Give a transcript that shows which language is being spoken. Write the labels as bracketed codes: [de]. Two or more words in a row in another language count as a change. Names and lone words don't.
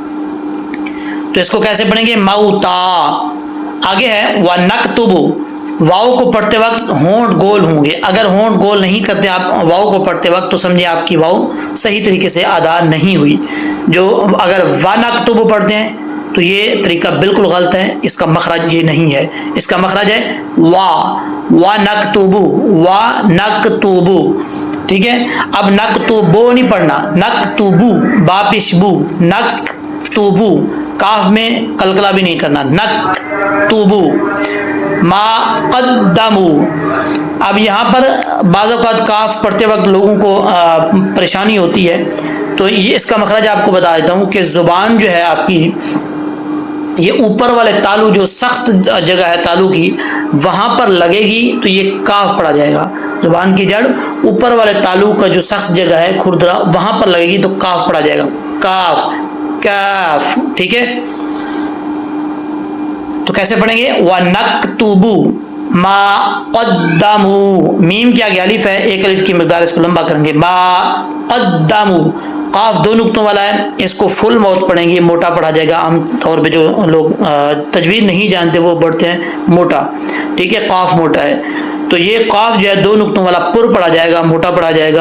[hi] तो इसको कैसे पढ़ेंगे, मौता। आगे है [ar] ونكتب, [hi] वाव को पढ़ते वक्त होंठ गोल होंगे, अगर होंठ गोल नहीं करते आप वाव को पढ़ते वक्त तो समझिए आपकी वाव सही तरीके से अदा नहीं हुई। जो अगर [ar] ونكتب [hi] पढ़ते हैं तो ये तरीका बिल्कुल गलत है, इसका मखरज ये नहीं है, इसका मखरज है [ar] ونكتب، ونكتب, [hi] ठीक है। अब नक्तुबु नहीं पढ़ना, नक्तुबु बापिशबु, नक्तुबु, काफ में कलकला भी नहीं करना, [ar] نكتب ما قدموا. [hi] अब यहाँ पर बाज़ औक़ात काफ पढ़ते वक्त लोगों को परेशानी होती है, तो ये इसका मखरज आपको बता देता हूँ कि ज़ुबान जो है आपकी ये ऊपर वाले तालू जो सख्त जगह है तालू की वहाँ पर लगेगी तो ये काफ पढ़ा जाएगा। जुबान की जड़ ऊपर वाले तालू का जो सख्त जगह है खुरदरा वहाँ पर लगेगी तो काफ पढ़ा जाएगा, काफ काफ, ठीक है। तो कैसे पढ़ेंगे, [ar] ونكتب ما قدموا, [hi] मीम क्या अलिफ है, एक अलिफ की मिकदार इसको लंबा करेंगे, [ar] ما قدموا, [hi] काफ दो नुक्तों वाला है, इसको फुल मौत पढ़ेंगे, मोटा पढ़ा जाएगा। आम तौर पे जो लोग तजवीद नहीं जानते वो पढ़ते हैं मोटा, ठीक है, काफ मोटा है, तो ये काफ जो है दो नुक्तों वाला पुर पढ़ा जाएगा, मोटा पढ़ा जाएगा।